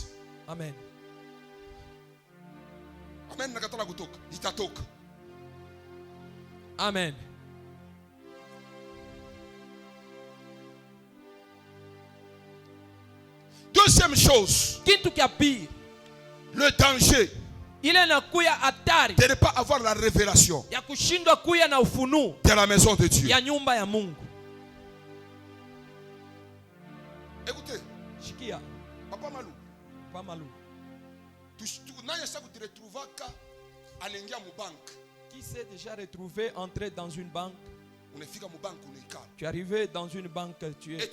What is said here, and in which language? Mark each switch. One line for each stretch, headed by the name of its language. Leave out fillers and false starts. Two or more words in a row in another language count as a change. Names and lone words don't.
French: Amen. Amen. Deuxième chose, le danger de ne pas avoir la révélation
Swahili: ya kushindwa kuya na ufunuo
French: de la maison de Dieu.
Swahili: ya nyumba ya Mungu.
French: Écoutez,
Swahili: Shikia, Papa Malou, Papa Malou.
French: Qui s'est déjà retrouvé entrer dans une banque? Tu es arrivé dans une banque, tu es